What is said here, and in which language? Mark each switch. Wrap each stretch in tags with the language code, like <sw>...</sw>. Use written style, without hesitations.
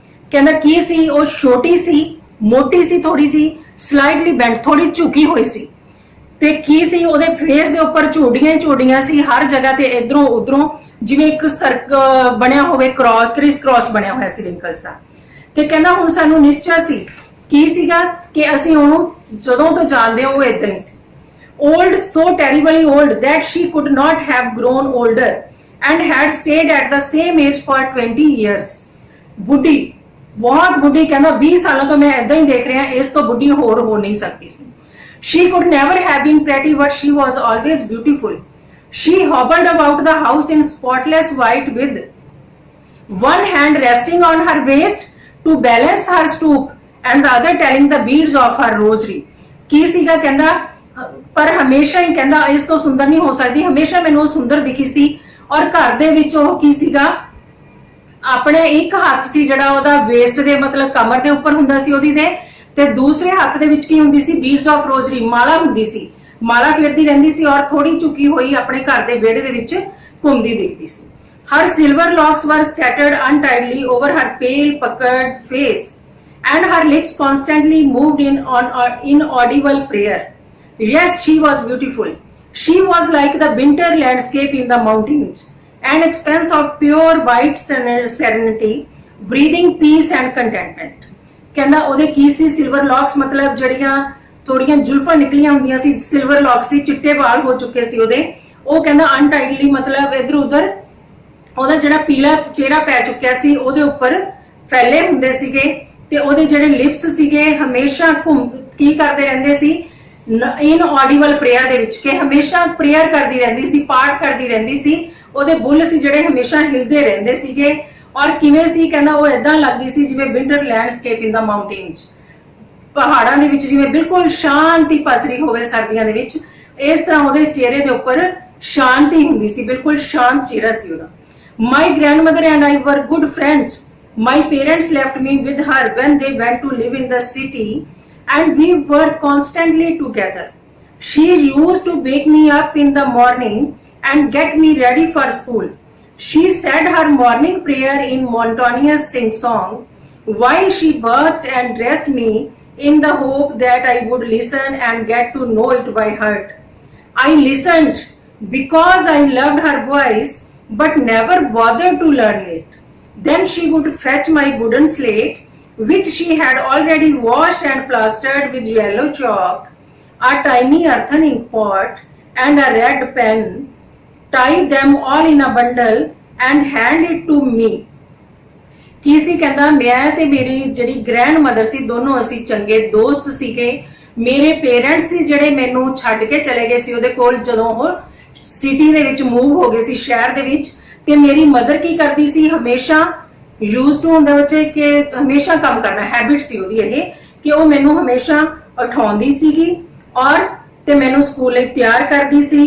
<pa>ਕਹਿੰਦਾ ਕੀ ਸੀ, ਉਹ ਛੋਟੀ ਸੀ, ਮੋਟੀ ਸੀ ਥੋੜੀ ਜੀ,</pa> <en>slightly bent,</en> <pa>ਥੋੜੀ ਝੁਕੀ ਹੋਈ ਸੀ, ਤੇ ਕੀ ਸੀ ਉਹਦੇ ਫੇਸ ਦੇ ਉੱਪਰ ਝੋਡੀਆਂ ਸੀ ਹਰ ਜਗ੍ਹਾ ਤੇ, ਇਧਰੋਂ ਉਧਰੋਂ, ਜਿਵੇਂ ਇੱਕ ਸਰਕਲ ਬਣਿਆ ਹੋਵੇ, ਕ੍ਰਿਸ ਕ੍ਰਾਸ ਬਣਿਆ ਹੋਇਆ ਸੀ ਰਿੰਕਲਸ ਦਾ। ਤੇ ਕਹਿੰਦਾ ਹੁਣ ਸਾਨੂੰ ਨਿਸ਼ਚੈ ਸੀ ਕੀ ਸੀਗਾ, ਕਿ ਅਸੀਂ ਉਹਨੂੰ ਜਦੋਂ ਤੋਂ ਜਾਣਦੇ ਹਾਂ ਉਹ ਇਦਾਂ ਹੀ ਸੀ।</pa> <en>old, so terribly old that she could not have grown older and had stayed at the same age for 20 years।</en> <pa>ਬੁੱਢੀ, ਬਹੁਤ ਬੁੱਢੀ, ਕਹਿੰਦਾ 20 ਸਾਲਾਂ ਤੋਂ ਮੈਂ ਇਦਾਂ ਹੀ ਦੇਖ ਰਿਹਾ, ਇਸ ਤੋਂ ਬੁੱਢੀ ਹੋਰ ਹੋ ਨਹੀਂ ਸਕਦੀ ਸੀ।</pa> <en>She could never have been pretty, but she was always beautiful। She hobbled about the house in spotless white with one hand resting on her waist to balance her stoop and the other telling the beads of her rosary।</en> <pa>ਕੀ ਸੀਗਾ, ਕਹਿੰਦਾ ਪਰ ਹਮੇਸ਼ਾ ਹੀ, ਕਹਿੰਦਾ ਇਸ ਤੋਂ ਸੁੰਦਰ ਨਹੀਂ ਹੋ ਸਕਦੀ, ਹਮੇਸ਼ਾ ਮੈਨੂੰ ਉਹ ਸੁੰਦਰ ਦਿਖੀ ਸੀ। ਔਰ ਘਰ ਦੇ ਵਿੱਚ ਉਹ ਕੀ ਸੀਗਾ, ਆਪਣੇ ਇੱਕ ਹੱਥ ਸੀ ਜਿਹੜਾ ਉਹਦਾ ਵੇਸਟ ਦੇ ਮਤਲਬ ਕਮਰ ਦੇ ਉੱਪਰ ਹੁੰਦਾ ਸੀ ਉਹਦੀ ਦੇ, ਤੇ ਦੂਸਰੇ ਹੱਥ ਦੇ ਵਿੱਚ ਕੀ ਹੁੰਦੀ ਸੀ,</pa> <en>beads of rosary,</en> <pa>ਮਾਲਾ ਹੁੰਦੀ ਸੀ, ਮਾਲਾ ਫੇਰਦੀ ਰਹਿੰਦੀ ਸੀ ਔਰ ਥੋੜੀ ਝੁਕੀ ਹੋਈ ਆਪਣੇ ਘਰ ਦੇ ਵਿਹੜੇ ਦੇ ਵਿੱਚ ਘੁੰਮਦੀ ਦਿਖਦੀ ਸੀ।</pa> <en>Her silver locks were scattered untidily over her pale puckered face and her lips constantly moved in inaudible prayer। Yes, she was beautiful। She was like the winter landscape in the mountains, an expanse of pure white serenity, breathing peace and contentment।</en> <pa>ਕਹਿੰਦਾ ਉਹਦੇ ਕੀ ਸੀ, silver locks, ਮਤਲਬ ਜਿਹੜੀਆਂ ਥੋੜੀਆਂ ਜ਼ੁਲਫਾਂ ਨਿਕਲੀਆਂ ਹੁੰਦੀਆਂ ਸੀ, silver locks ਸੀ, ਚਿੱਟੇ ਵਾਲ ਹੋ ਚੁੱਕੇ ਸੀ ਉਹਦੇ। ਉਹ ਕਹਿੰਦਾ ਅਨਟਾਈਡਲੀ, ਮਤਲਬ ਇਧਰ ਉਧਰ ਉਹਦਾ ਜਿਹੜਾ ਪੀਲਾ ਚਿਹਰਾ ਪੈ ਚੁੱਕਿਆ ਸੀ ਉਹਦੇ ਉੱਪਰ ਫੈਲੇ ਹੁੰਦੇ ਸੀਗੇ, ਤੇ ਉਹਦੇ ਜਿਹੜੇ ਲਿਪਸ ਸੀਗੇ ਹਮੇਸ਼ਾ ਕੀ ਕਰਦੇ ਰਹਿੰਦੇ ਸੀ, ਇਨਆਡੀਬਲ ਪ੍ਰੇਅਰ ਦੇ ਵਿੱਚ, ਕਿ ਹਮੇਸ਼ਾ ਪ੍ਰੇਅਰ ਕਰਦੀ ਰਹਿੰਦੀ ਸੀ, ਪਾਠ ਕਰਦੀ ਰਹਿੰਦੀ ਸੀ। ਉਹਦੇ ਬੁੱਲ ਸੀ ਜਿਹੜੇ ਹਮੇਸ਼ਾ ਹਿਲਦੇ ਰਹਿੰਦੇ ਸੀਗੇ। ਔਰ ਕਿਵੇਂ ਸੀ, ਕਹਿੰਦਾ ਉਹ ਇਦਾਂ ਲੱਗਦੀ ਸੀ ਜਿਵੇਂ</pa> <en>winter landscape in the mountains,</en> <pa>ਪਹਾੜਾਂ ਦੇ ਵਿੱਚ ਜਿਵੇਂ ਬਿਲਕੁਲ ਸ਼ਾਂਤੀ ਪਸਰੀ ਹੋਵੇ ਸਰਦੀਆਂ ਦੇ ਵਿੱਚ, ਇਸ ਤਰ੍ਹਾਂ ਉਹਦੇ ਚਿਹਰੇ ਦੇ ਉੱਪਰ ਸ਼ਾਂਤੀ ਹੁੰਦੀ ਸੀ, ਬਿਲਕੁਲ ਸ਼ਾਂਤ ਚਿਹਰਾ ਸੀ ਉਹਦਾ।</pa> <en>My grandmother and I were good friends। My parents left me with her when they went to live in the city and we were constantly together। She used to wake me up in the morning and get me ready for school। She said her morning prayer in monotonous sing-song while she bathed and dressed me in the hope that I would listen and get to know it by heart। I listened because I loved her voice but never bothered to learn it। Then she would fetch my wooden slate, which she had already washed and plastered with yellow chalk, a tiny earthen ink pot and a red pen, tie them all in a bundle and hand it to me।</en> <pa>ਕੀ ਸੀ, ਕਹਿੰਦਾ ਮੈਂ ਤੇ ਮੇਰੀ ਜਿਹੜੀ grand mother ਸੀ, ਦੋਨੋਂ ਅਸੀਂ ਚੰਗੇ ਦੋਸਤ ਸੀਗੇ। ਮੇਰੇ ਪੇਰੈਂਟਸ ਸੀ ਜਿਹੜੇ ਮੈਨੂੰ ਛੱਡ ਕੇ ਚਲੇ ਗਏ ਸੀ ਉਹਦੇ ਕੋਲ ਜਦੋਂ ਉਹ ਸਿਟੀ ਦੇ ਵਿੱਚ ਮੂਵ ਹੋ ਗਏ ਸੀ, ਸ਼ਹਿਰ ਦੇ ਵਿੱਚ। ਤੇ ਮੇਰੀ ਮਦਰ ਕੀ ਕਰਦੀ ਸੀ, ਹਮੇਸ਼ਾ ਯੂਜ਼ ਟੂ ਹੁੰਦਾ ਬੱਚੇ ਕਿ ਹਮੇਸ਼ਾ ਕੰਮ ਕਰਨਾ, ਹੈਬਿਟ ਸੀ ਉਹਦੀ ਇਹ, ਕਿ ਉਹ ਮੈਨੂੰ ਹਮੇਸ਼ਾ ਉਠਾਉਂਦੀ ਸੀਗੀ ਔਰ ਤੇ ਮੈਨੂੰ ਸਕੂਲ ਲਈ ਤਿਆਰ ਕਰਦੀ ਸੀ।</pa>